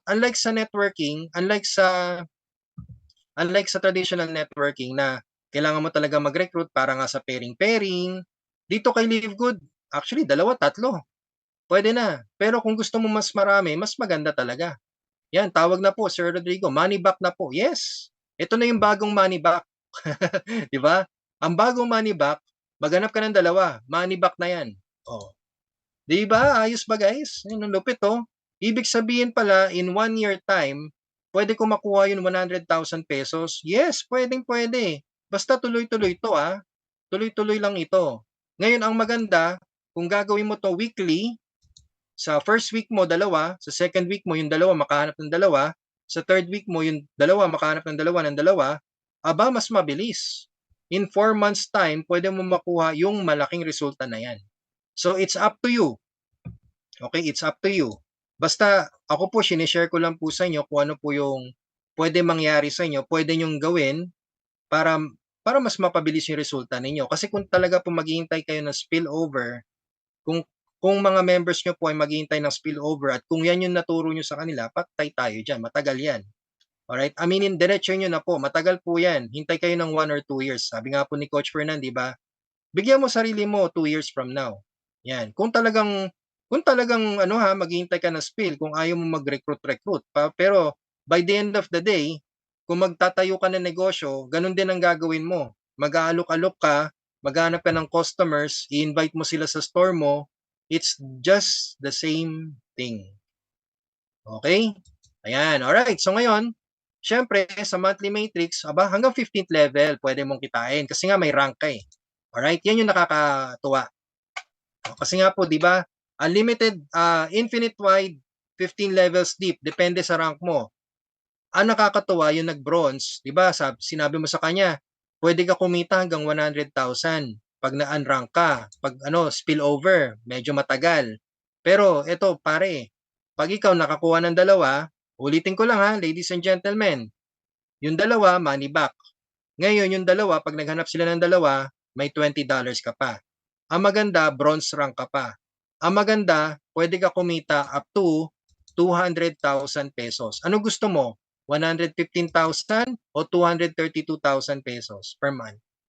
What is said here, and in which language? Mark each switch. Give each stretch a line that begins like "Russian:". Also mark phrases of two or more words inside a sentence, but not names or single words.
Filipino: Unlike sa networking, unlike sa
English: traditional networking
Filipino: na kailangan mo talaga mag-recruit para nga sa pairing-pairing, dito kay Live Good, actually, dalawa, tatlo. Pwede na. Pero kung gusto mo mas marami, mas maganda talaga. Yan, tawag na po, Sir Rodrigo.
English: Money back
Filipino: na po. Yes. Ito na yung bagong
English: money back.
Filipino: Di ba? Ang bagong
English: money back,
Filipino: maghanap ka ng dalawa.
English: Money back
Filipino: na yan. Oh. Di ba? Ayos ba, guys? Yun, ang lupit, oh. Ibig sabihin pala,
English: in 1 year time,
Filipino: pwede ko makuha yung 100,000 pesos. Yes, pwede. Basta tuloy-tuloy to, ah. Tuloy-tuloy lang ito. Ngayon, ang maganda, kung gagawin mo to weekly, sa
English: first week
Filipino: mo, dalawa. Sa
English: second week
Filipino: mo, yung dalawa, makahanap ng dalawa. Sa
English: third week
Filipino: mo, yung dalawa, makahanap ng dalawa. Aba, mas mabilis.
English: In 4 months time,
Filipino: pwede mo makuha yung malaking resulta na yan.
English: So, it's up to you. Okay, it's up to you.
Filipino: Basta, ako po, sinishare ko lang po sa inyo kung ano po yung pwede mangyari sa inyo, pwede nyong gawin para mas mapabilis yung resulta ninyo. Kasi kung talaga po maghihintay kayo ng spillover, kung mga members nyo po ay maghihintay ng spillover at kung yan yung naturo nyo sa kanila, patay tayo dyan. Matagal yan. Alright? Aminin, diretso nyo na po. Matagal po yan. Hintay kayo ng
English: 1 or 2 years.
Filipino: Sabi nga po ni Coach Fernan, di ba? Bigyan mo sarili mo
English: 2 years from now.
Filipino: Yan. Kung talagang maghihintay ka ng spill, kung ayaw mo mag-recruit.
English: Pero by the end of the day,
Filipino: kung magtatayo ka ng negosyo, ganun din ang gagawin mo. Mag-aalok-alok ka, maghanap ka ng customers, i-invite mo sila sa store mo,
English: it's just the same thing.
Filipino: Okay? Ayan, alright. So ngayon, syempre, sa
English: monthly matrix,
Filipino: hanggang
English: 15th level,
Filipino: pwede mong kitain. Kasi nga may rank ka eh. Alright? Yan yung nakakatuwa. Kasi nga po, di ba,
English: unlimited, infinite wide, 15 levels deep,
Filipino: depende sa rank mo. Ang nakakatuwa, yung nag-bronze, di ba, sinabi mo sa kanya, pwede ka kumita hanggang 100,000. 'pag na-unrank ka, 'pag ano, spillover, medyo matagal. Pero eto pare, 'pag ikaw nakakuha ng dalawa, ulitin ko lang ha,
English: ladies and gentlemen,
Filipino: yung dalawa
English: money back.
Filipino: Ngayon yung dalawa 'pag naghanap sila ng dalawa, may $20 ka pa. Ang maganda
English: bronze rank
Filipino: ka pa. Ang maganda, puwede ka kumita
English: up to ₱200,000.
Filipino: Ano gusto mo? 115,000 o 232,000 pesos
English: per month?